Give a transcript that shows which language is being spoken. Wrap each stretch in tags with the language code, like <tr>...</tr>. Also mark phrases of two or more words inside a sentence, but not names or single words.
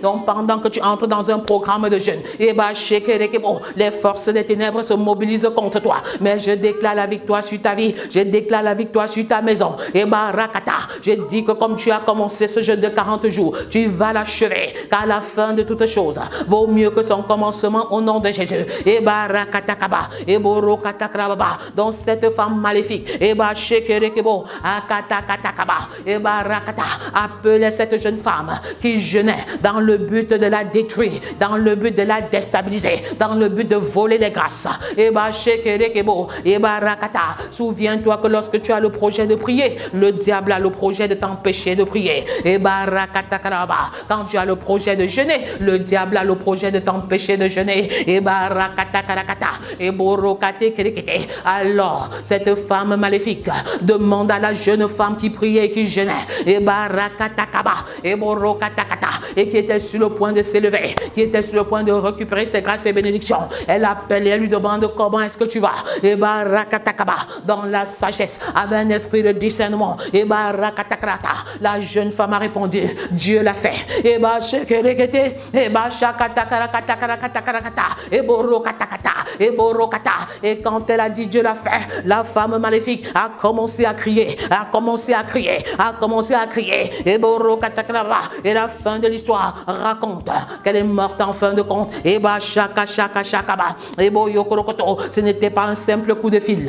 <fr>Donc pendant que tu entres dans un programme de jeûne, et Bashekerekebo, les forces des ténèbres se mobilisent contre toi. Mais je déclare la victoire sur ta vie, je déclare la victoire sur ta maison. Et barakata, je dis que comme tu as commencé ce jeûne de 40 jours, tu vas l'achever, car la fin de toute chose vaut mieux que son commencement au nom de Jésus. Et barakata kaba, et borokata krababa. dans cette femme maléfique. Et bah, shekerekebo, akata katakaba, et bah, rakata, appelez cette jeune femme qui jeûnait dans le but de la détruire, dans le but de la déstabiliser, dans le but de voler les grâces. Et bah, shekerekebo, et bah, rakata, souviens-toi que lorsque tu as le projet de prier, le diable a le projet de t'empêcher de prier. Et bah, rakata karaba, quand tu as le projet de jeûner, le diable a le projet de t'empêcher de jeûner. Et bah, rakata karakata, et borokate kerekete. Alors, cette femme maléfique demande à la jeune femme qui priait et qui jeûnait, et barakatakaba, et borokatakata, et qui était sur le point de s'élever, qui était sur le point de récupérer ses grâces et bénédictions. Elle appelle et elle lui demande comment est-ce que tu vas. Et barakatakaba, dans la sagesse, avec un esprit de discernement. Et barakatakata, la jeune femme a répondu, Dieu l'a fait. Et bashekerekete, et bashakatakarakatakarakata, et borokatakata, et borokata. Et quand elle a dit Dieu l'a fait, la femme maléfique a commencé à crier, a commencé à crier, a commencé à crier. Et borokatakraba. Et la fin de l'histoire raconte qu'elle est morte en fin de compte. Et bashakashakashakaba. Et boyokorokoto, ce n'était pas un simple coup de fil.</fr>